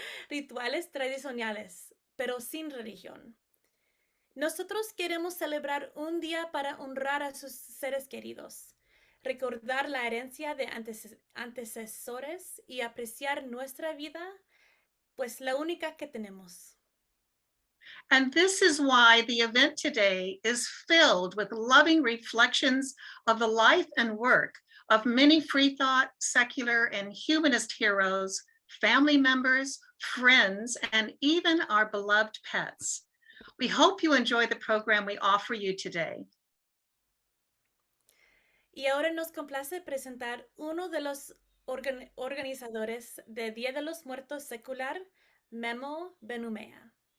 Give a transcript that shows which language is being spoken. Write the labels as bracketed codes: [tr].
[es] rituales tradicionales, pero sin religión. Nosotros queremos celebrar un día para honrar a sus seres queridos, recordar la herencia de antecesores y apreciar nuestra vida, pues la única que tenemos. [en] And this is why the event today is filled with loving reflections of the life and work of many Freethought, secular, and humanist heroes, family members, friends, and even our beloved pets. We hope you enjoy the program we offer you today. [es] Y ahora nos complace presentar uno de los organizadores de Día de los Muertos Secular, Benumea.